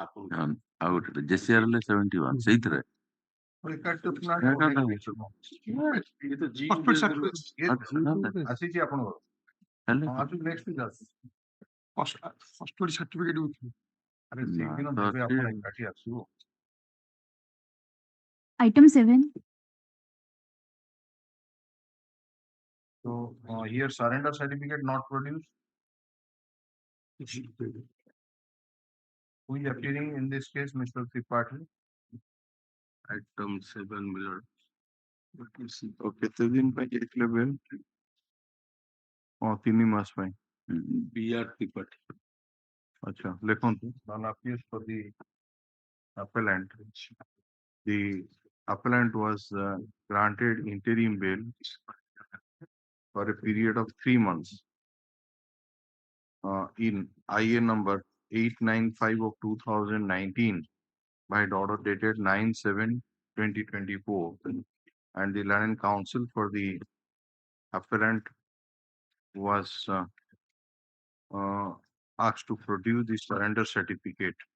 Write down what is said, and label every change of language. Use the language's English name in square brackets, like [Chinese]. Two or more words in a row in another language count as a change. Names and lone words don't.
[Odia] Out JCRL 71 ସେଇଥିରେ ଆସିଛି ଆପଣଙ୍କର [English] custody certificate [Odia] ଆରେ ସେଇଦିନ ଦେବେ ଆପଣ ଏକାଠି ଆସିବ। [English] Item 7. So here surrender certificate not produced. Who is appearing in this case, Mr. Tripathi? Item 7 Miller. [Odia] କେତେ ଦିନ ପାଇଁ ଯାଇଥିଲେ ବେଲ୍? 3 ମାସ ପାଇଁ। BRT ପାର୍ଟି। ଆଚ୍ଛା ଲେଖନ୍ତୁ [English] non appeals for the appellant. The appellant was granted interim bail for a period of 3 months in IA number 895 of 2019 by order dated 9/7/2024, and the Land and Council for the appellant was asked to produce the surrender certificate.